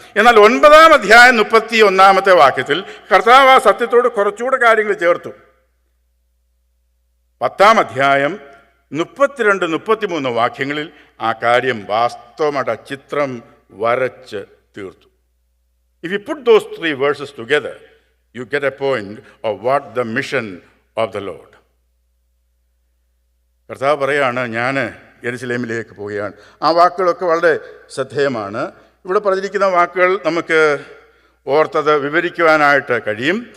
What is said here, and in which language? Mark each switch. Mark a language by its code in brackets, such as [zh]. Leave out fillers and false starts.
[ml] എന്നാൽ 9-ാം അധ്യായം 31-ാമത്തെ വാക്യത്തിൽ കർത്താവ് ആ സത്യത്തോട് കുറച്ചുകൂടെ കാര്യങ്ങൾ ചേർത്തു. 10-ാം അധ്യായം 32, 33 വാക്യങ്ങളിൽ ആ കാര്യം വാസ്തവമായിട്ട് ചിത്രം വരച്ച് തീർത്തു. [en] If you put those 3 verses together, you get a point of what the mission of the Lord. [ml] കർത്താവ് പറയാണ്, ഞാൻ യെരുശലേമിലേക്ക് പോവുകയാണ്. ആ വാക്കുകളൊക്കെ വളരെ ശ്രദ്ധേയമാണ്. ഇവിടെ പറഞ്ഞിരിക്കുന്ന വാക്കുകൾ നമുക്ക് ഓർത്തത് വിവരിക്കുവാനായിട്ട് കഴിയും.